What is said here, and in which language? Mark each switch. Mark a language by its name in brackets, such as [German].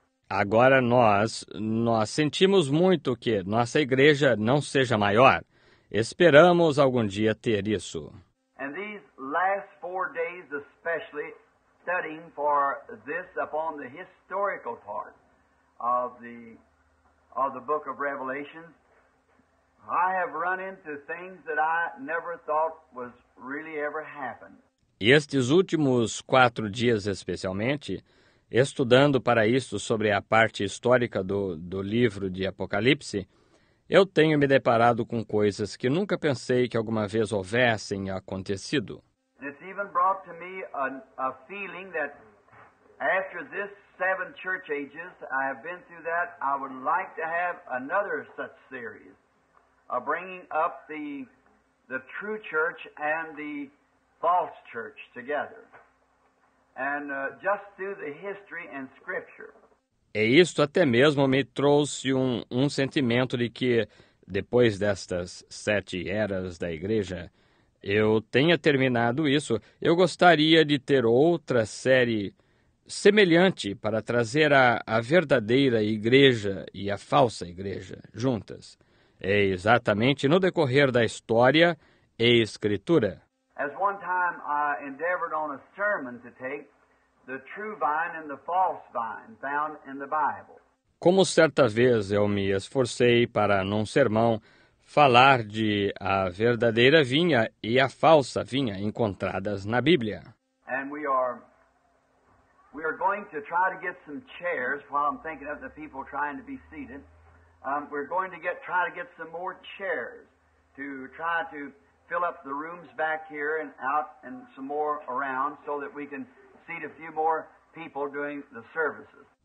[Portuguese] Agora nós sentimos muito que nossa igreja não seja maior. Esperamos algum dia ter isso. [English] And these last 4 days especially, studying for this upon the historical part of the book of Revelation, I have run into things that I never thought was really ever happened. [Portuguese] E estes últimos 4 dias, especialmente, estudando para isso sobre a parte histórica do livro de Apocalipse, eu tenho me deparado com coisas que nunca pensei que alguma vez houvessem acontecido. [English] It's even brought to me a feeling that after this 7 church ages, I have been through that, I would like to have another such series of bringing up the true church and the false church together, and just through the history and scripture. [Portuguese] E isto até mesmo me trouxe um sentimento de que, depois destas 7 eras da igreja, eu tenha terminado isso, eu gostaria de ter outra série semelhante para trazer a verdadeira igreja e a falsa igreja juntas. É exatamente no decorrer da história e escritura. [English] As one time I endeavored on a sermon to take the true vine and the false vine found in the Bible. [Portuguese] Como certa vez eu me esforcei para, num sermão, falar de a verdadeira vinha e a falsa vinha encontradas na Bíblia. [English] And we are going to try to get some chairs while I'm thinking of the people trying to be seated. We're going to try to get some more chairs to try to fill up the rooms back here and out and some more around so that we can seat a few more people during the services.